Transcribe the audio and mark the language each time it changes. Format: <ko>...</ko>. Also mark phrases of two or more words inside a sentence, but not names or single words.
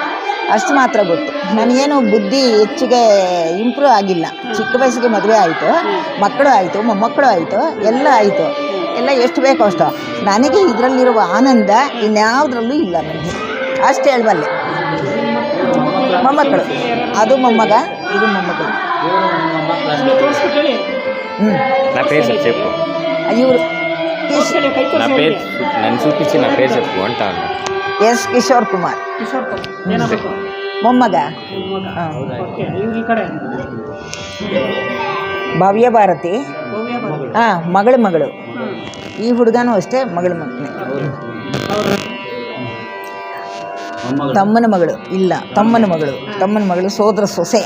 <kn>ಅಷ್ಟು ಮಾತ್ರ ಗೊತ್ತು. ನನಗೇನು ಬುದ್ಧಿ ಹೆಚ್ಚಿಗೆ ಇಂಪ್ರೂವ್ ಆಗಿಲ್ಲ. ಚಿಕ್ಕ ವಯಸ್ಸಿಗೆ ಮದುವೆ ಆಯಿತು, ಮಕ್ಕಳು ಆಯಿತು, ಮೊಮ್ಮಕ್ಕಳು ಆಯಿತು, ಎಲ್ಲ ಆಯಿತು. ಎಲ್ಲ ಎಷ್ಟು ಬೇಕೋ ಅಷ್ಟು. ನನಗೆ ಇದರಲ್ಲಿರುವ ಆನಂದ ಇನ್ಯಾವುದ್ರಲ್ಲೂ ಇಲ್ಲ ನನಗೆ, ಅಷ್ಟು ಹೇಳಬಲ್ಲೆ. ಮೊಮ್ಮಕ್ಕಳು, ಅದು ಮೊಮ್ಮಗ, ಇದು ಮೊಮ್ಮಕ್ಕಳು.</kn> <te>నా పేరు చెప్పు.</te> <kn>ಇವರು</kn> <te>నా పేరు నన్ను చూపించి నా పేరు చెప్పు అంటాను.</te> <kn>ಎಸ್ ಕಿಶೋರ್ ಕುಮಾರ್, ಮೊಮ್ಮಗ. ಭವ್ಯ ಭಾರತಿ ಮಗಳು. ಈ ಹುಡುಗನೂ ಅಷ್ಟೇ ಮಗಳು. ತಮ್ಮನ ಮಗಳು ಇಲ್ಲ, ತಮ್ಮನ ಮಗಳು ಸೋದರ ಸೊಸೆ.</kn>